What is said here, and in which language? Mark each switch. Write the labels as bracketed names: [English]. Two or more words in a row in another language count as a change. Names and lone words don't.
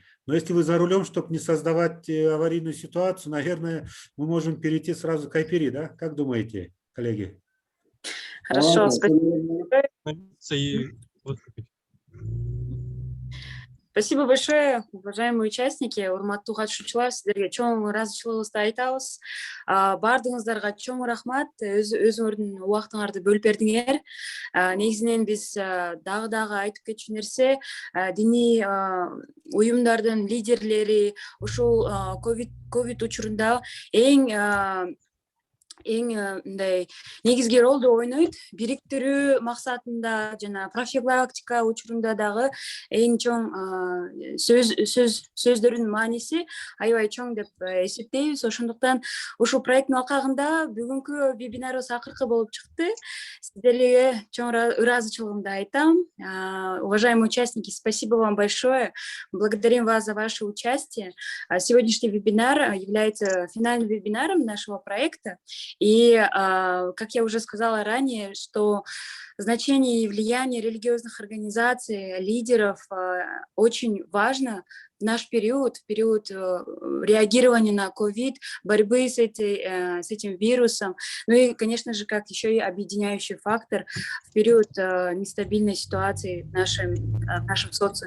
[Russian] Но если вы за рулем, чтобы не создавать аварийную ситуацию, наверное, мы можем перейти сразу к Айпери, да? Как думаете, коллеги? Хорошо, спасибо. Спасибо большое, уважаемые участники, [Kyrgyz] урматтуу катышуучулар, сиздерге чоң ыраазычылыгыбызды айтабыз. Бардыгыңыздарга чоң рахмат, өзүңөрдүн убактыңарды бөлүп бердиңер. Негизинен биз дагы айтып кетчү нерсе, диний уюмдардын лидерлери ушул ковид учурунда эң мындай негизги ролду ойнойт, бириктирүү максатында жана профилактика учурунда дагы эң чоң сөздөрдүн мааниси аябай чоң деп эсептейбиз. Ошондуктан ушул проекттин алкагында бүгүнкү вебинарыбыз акыркы болуп чыкты. Сиздерге чоң ыраазычылыгымды айтам. [Russian] Уважаемые участники, спасибо вам большое. Благодарим вас за ваше участие. Сегодняшний вебинар является финальным вебинаром нашего проекта. И, как я уже сказала ранее, что значение и влияние религиозных организаций, лидеров очень важно в наш период, в период реагирования на ковид, борьбы с этим вирусом, ну и, конечно же, как еще и объединяющий фактор в период нестабильной ситуации в нашем социуме.